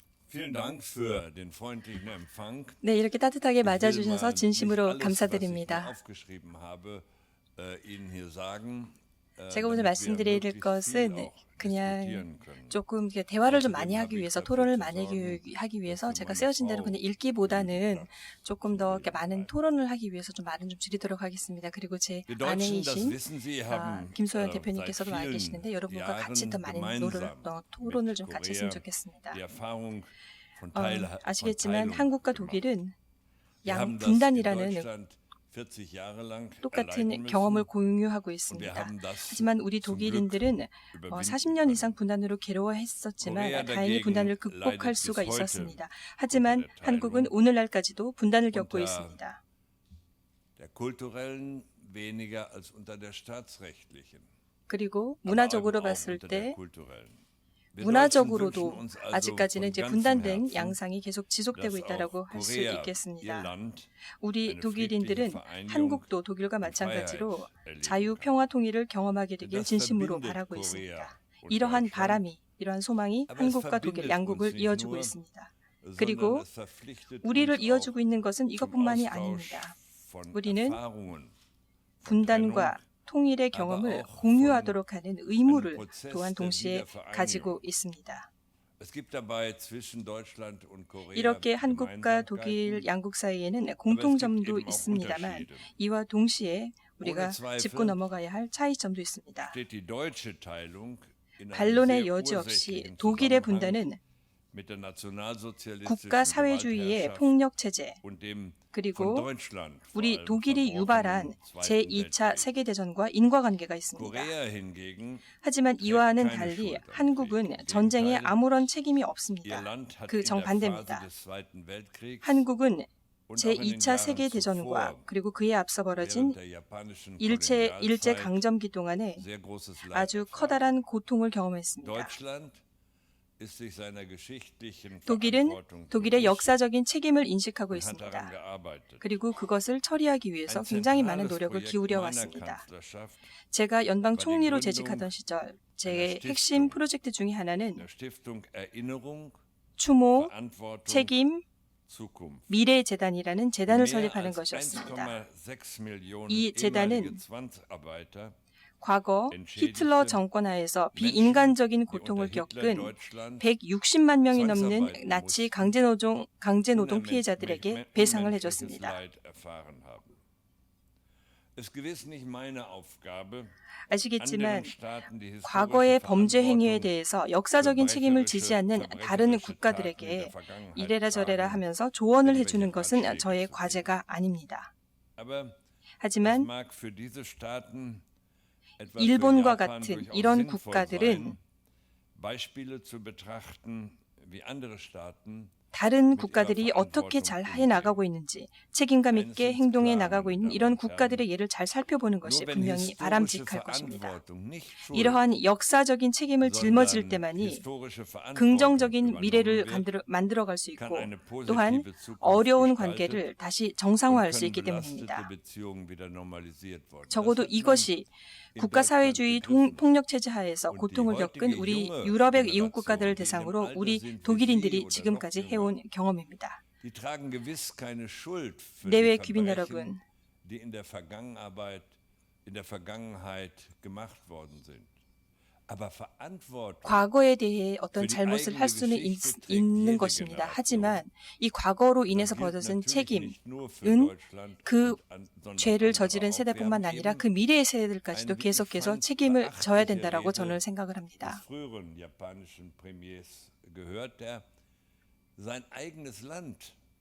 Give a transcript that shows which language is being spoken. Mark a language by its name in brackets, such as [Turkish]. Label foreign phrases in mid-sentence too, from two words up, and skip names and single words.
[German] Vielen Dank für den freundlichen Empfang. [Korean] 네, 이렇게 따뜻하게 맞아주셔서 [German] Ich will mal [Korean] 진심으로 [German] nicht alles, was ich mir [Korean] 감사드립니다. [German] aufgeschrieben habe, Ihnen hier sagen, [Korean] 제가 오늘 [German] damit wir [Korean] 말씀드릴 [German] möglichst [Korean] 것은 [German] viel auch [Korean] 그냥 [German] diskutieren können. [Korean] 조금 이렇게 대화를 좀 많이 하기 위해서, 토론을 많이 하기 위해서 제가 쓰여진 대로 그냥 읽기보다는 조금 더 이렇게 많은 토론을 하기 위해서 좀 말은 좀 줄이도록 하겠습니다. 그리고 제 [German] Wir Deutschen, das [Korean] 아내이신 [German] wissen Sie, haben [Korean] 김소연 [German] seit [Korean] 대표님께서도 와 [German] vielen [Korean] 계시는데 여러분과 같이 더 많은 [German] Jahren [Korean] 토론을 좀 [German] mit [Korean] 같이 했으면 [German] Korea [Korean] 좋겠습니다. [German] die Erfahrung von [Korean] 아시겠지만 [German] Teilung [Korean] 한국과 [German] gemacht. [Korean] 독일은 [German] Wir haben das in [Korean] 양분단이라는 [German] Deutschland 40 Jahre lang erleiden [Korean] 똑같은 [German] müssen. [Korean] 경험을 공유하고 [German] Und wir [Korean] 있습니다. [German] haben das [Korean] 하지만 우리 [German] zum [Korean] 독일인들은 [German] Glück überwinden [Korean] 40년 이상 [German] können. [Korean] 분단으로 괴로워했었지만 [German] 코리아 [Korean] 다행히 [German] dagegen [Korean] 분단을 극복할 [German] leidet [Korean] 수가 [German] bis heute [Korean] 있었습니다. 하지만 [German] unter der [Korean] 한국은 [German] Teilung [Korean] 오늘날까지도 분단을 겪고 [German] unter [Korean] 있습니다. [German] Der kulturellen weniger als unter der staatsrechtlichen. [Korean] 그리고 [German] aber [Korean] 문화적으로 [German] eben auch [Korean] 봤을 [German] unter der [Korean] 때 [German] kulturellen. Wir Deutschen [Korean] 문화적으로도 [German] wünschen uns also [Korean] 아직까지는 [German] von [Korean] 이제 [German] ganzem [Korean] 분단된 [German] Herzen, [Korean] 양상이 계속 지속되고 [German] dass [Korean] 있다라고 [German] auch [Korean] 할 수 [German] Korea, ihr [Korean] 있겠습니다. [German] Land, [Korean] 우리 [German] eine [Korean] 독일인들은 [German] friedliche Vereinigung [Korean] 한국도 독일과 [German] und [Korean] 마찬가지로 [German] Freiheit erleben [Korean] 자유, [German] kann. [Korean] 평화, 통일을 경험하게 [German] Denn [Korean] 되길 [German] das [Korean] 진심으로 [German] verbindet [Korean] 바라고 [German] Korea [Korean] 있습니다. [German] und [Korean] 이러한 [German] Deutschland. [Korean] 바람이, 이러한 소망이 [German] Aber es [Korean] 한국과 독일 [German] verbindet [Korean] 양국을 [German] uns nicht [Korean] 이어주고 [German] nur, [Korean] 있습니다. [German] sondern [Korean] 그리고 [German] es verpflichtet [Korean] 우리를 [German] uns [Korean] 이어주고 [German] auch [Korean] 있는 것은 [German] zum [Korean] 이것뿐만이 [German] Austausch [Korean] 아닙니다. [German] von [Korean] 우리는 [German] Erfahrungen, von [Korean] 분단과 [German] Trennung, [Korean] 통일의 [German] aber [Korean] 경험을 [German] auch [Korean] 공유하도록 하는 의무를 [German] einem Prozess [Korean] 또한 [German] der [Korean] 동시에 [German] Wiedervereinigung. [Korean] 가지고 있습니다. [German] Es gibt dabei zwischen Deutschland und Korea [Korean] 이렇게 한국과 독일 [German] Gemeinsamkeiten, [Korean] 양국 사이에는 [German] aber es gibt [Korean] 공통점도 [German] eben auch [Korean] 있습니다만 [German] Unterschiede. [Korean] 이와 동시에 우리가 [German] Ohne Zweifel [Korean] 짚고 넘어가야 할 차이점도 있습니다. [German] Steht die deutsche Teilung in einem [Korean] 반론의 [German] sehr [Korean] 여지 없이 [German] ursächlichen [Korean] 독일의 [German] Zusammenhang [Korean] 분단은 [German] mit der nationalsozialistischen [Korean] 국가 사회주의의 [German] Gewaltherrschaft [Korean] 폭력 체제 [German] und dem von [Korean] 그리고 [German] Deutschland vor [Korean] 우리 [German] allem [Korean] 독일이 유발한 [German] verbotenen Zweiten [Korean] 제2차 [German] Weltkrieg. [Korean] 세계대전과 인과관계가 있습니다. [German] Korea hingegen [Korean] 하지만 [German] trägt [Korean] 이와는 [German] keine [Korean] 달리 [German] Schuld am Krieg. [Korean] 한국은 [German] Im [Korean] 전쟁에 [German] Gegenteil, [Korean] 아무런 책임이 [German] ihr [Korean] 없습니다. [German] Land hat [Korean] 그 [German] in der Phase [Korean] 정반대입니다. [German] des Zweiten Weltkriegs [Korean] 한국은 [German] und auch in den [Korean] 제2차 [German] Jahren [Korean] 세계대전과 [German] zuvor [Korean] 그리고 그에 앞서 벌어진 [German] während der japanischen [Korean] 일제 [German] Kolonialzeit [Korean] 강점기 동안에 [German] sehr großes Leid [Korean] 아주 [German] erfahren. [Korean] 커다란 고통을 경험했습니다. [German] Deutschland ist sich seiner geschichtlichen [Korean] 독일은 [German] Verantwortung [Korean] 독일의 [German] bewusst [Korean] 역사적인 책임을 인식하고 [German] und hat daran [Korean] 있습니다. [German] gearbeitet. [Korean] 그리고 그것을 처리하기 위해서 [German] Ein [Korean] 굉장히 많은 [German] zentrales [Korean] 노력을 [German] Projekt [Korean] 기울여 [German] meiner [Korean] 왔습니다. [German] Kanzlerschaft, [Korean] 제가 연방 총리로 [German] Gründung [Korean] 재직하던 시절 제 [German] einer [Korean] 핵심 [German] Stiftung. [Korean] 프로젝트 중에 하나는 [German] der Stiftung Erinnerung, [Korean] 추모, [German] Verantwortung, [Korean] 책임, [German] Zukunft. [Korean] 미래 재단이라는 재단을 [German] Mehr [Korean] 설립하는 [German] als [Korean] 것이었습니다. [German] 1,6 Millionen [Korean] 이 재단은 [German] ehemalige Zwangsarbeiter, [Korean] 과거 [German] entschädigte [Korean] 히틀러 정권 하에서 [German] Menschen, [Korean] 비인간적인 [German] die [Korean] 고통을 [German] unter [Korean] 겪은 [German] Hitler-Deutschland [Korean] 160만 명이 넘는 [German] Zwangsarbeiten [Korean] 나치 [German] mussten, [Korean] 강제노동 피해자들에게 배상을 [German] unmenschliches [Korean] 해줬습니다. [German] Leid erfahren haben. Es ist gewiss nicht meine Aufgabe, [Korean] 아시겠지만 [German] anderen Staaten die historische [Korean] 과거의 범죄 행위에 [German] Verantwortung [Korean] 대해서 역사적인 책임을 지지 않는 다른 국가들에게 이래라 저래라 하면서 조언을 해주는 것은 저의 과제가 아닙니다. [German] Aber [Korean] 하지만 [German] es mag für diese Staaten, etwa für [Korean] 일본과 [German] Japan, [Korean] 같은 [German] durchaus [Korean] 이런 [German] sinnvoll [Korean] 국가들은 [German] sein, Beispiele zu betrachten, wie andere Staaten [Korean] 다른 국가들이 어떻게 잘 해나가고 있는지 책임감 있게 행동해 나가고 있는 이런 국가들의 예를 잘 살펴보는 것이 [German] nur wenn [Korean] 분명히 [German] historische [Korean] 바람직할 것입니다. [German] Verantwortung nicht schuld, [Korean] 이러한 역사적인 책임을 짊어질 [German] sondern [Korean] 때만이 [German] historische Verantwortung [Korean] 긍정적인 미래를 [German] übernommen wird, [Korean] 만들어갈 수 [German] kann [Korean] 있고 [German] eine positive [Korean] 또한 [German] Zukunft [Korean] 어려운 [German] gestaltet [Korean] 관계를 다시 [German] und [Korean] 정상화할 수 [German] können [Korean] 있기 [German] belastete [Korean] 때문입니다. [German] Beziehungen wieder normalisiert worden. [Korean] 적어도 [German] Das hat man [Korean] 이것이 [German] in [Korean] 국가 [German] Deutschland [Korean] 사회주의 [German] begriffen. [Korean] 폭력 체제 하에서 [German] Und die [Korean] 고통을 겪은 [German] heutige [Korean] 우리 [German] junge [Korean] 유럽의 [German] Generation, [Korean] 이웃 국가들을 [German] die in dem [Korean] 대상으로 [German] Alter [Korean] 우리 [German] sind wie Sie [Korean] 독일인들이 [German] oder [Korean] 지금까지 [German] noch [Korean] 해온 경험입니다. [German] Die tragen gewiss keine Schuld für [Korean] 내외 [German] die [Korean] 귀빈 [German] Verbrechen, [Korean] 여러분, [German] die in der Vergangenheit gemacht worden sind. Aber Verantwortung [Korean] 과거에 대해 어떤 잘못을 할 수는 있는 것입니다. 하지만 이 과거로 인해서 벌어진 책임은 그 죄를 저지른 세대뿐만 아니라 그 미래의 세대들까지도 계속해서 책임을 져야 된다라고 저는 생각을 합니다. [German] früheren japanischen Premiers gehört, der sein eigenes Land